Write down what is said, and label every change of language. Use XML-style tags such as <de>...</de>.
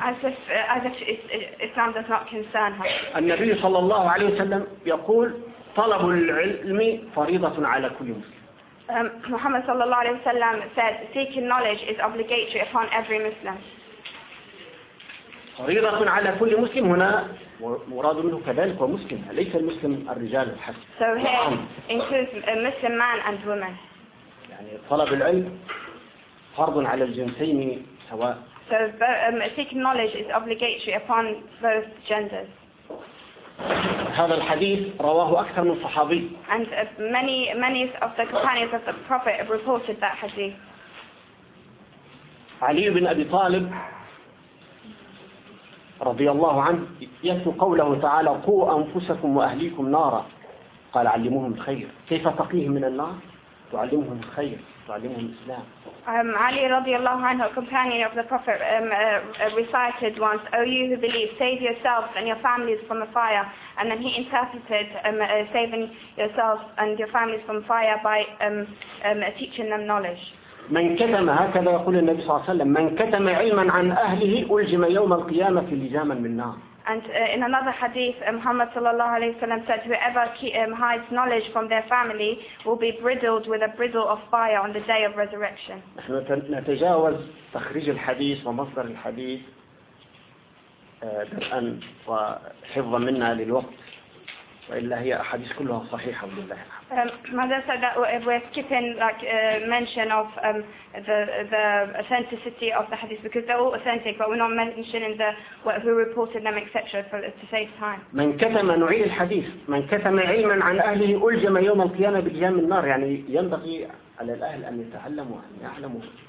<en>As if Islam does not concern her.</en> <ar>النبي صلى الله عليه وسلم يقول طلب العلم فريضة على كل مسلم.</ar> <en>Muhammad</en> <ar>صلى الله عليه وسلم</ar> <en>said seeking knowledge is obligatory upon every Muslim.</en> <ar>فريضة على كل مسلم هنا مراد منه كذلك ومسلم ليس المسلم الرجال الحسن.</ar> <en>So here includes Muslim man and woman.</en> <ar>طلب العلم فرض على الجنسين سواء.</ar> <en>So seeking knowledge is obligatory upon both genders.</en> <ar>هذا الحديث رواه أكثر من صحابي.</ar> <en>And many of the companions of the Prophet have reported that hadith.</en> <ar>علي بن أبي طالب رضي الله عنه يتلو قوله تعالى قوا أنفسكم وأهليكم نارا قال علموهم الخير كيف تقيهم من النار تعلمهم الخير تعلمهم الإسلام.</ar> <en>Ali</en> <ar>رضي الله عنه,</ar> <en>companion of the Prophet, recited once, O you who believe, save yourselves and your families from the fire. And then he interpreted saving yourselves and your families from fire by teaching them knowledge.</en> <ar>من كتم هكذا يقول النبي صلى الله عليه وسلم من كتم علما عن أهله ألجم يوم القيامة لجاما من نار.</ar> <en>And in another hadith, Muhammad sallallahu alaihi wasallam said, "Whoever hides knowledge from their family will be bridled with a bridle of fire on the day of resurrection."</en> <ar>نحن نتجاوز تخريج الحديث ومصدر الحديث الآن وحفظ منها للوقت. وإلا هي أحاديث كلها صحيحة لله.</ar> <en>ماذا said that we're skipping like mention of the authenticity of the hadith because they're all authentic, but we're not mentioning the who reported them etc. for to save time.</en> <ar>من كتم نعيل الحديث من كتم علما عن أهله ألجم يوم القيامة بجام النار يعني ينبغي على الأهل أن يتعلموا أن يعلموا.</ar>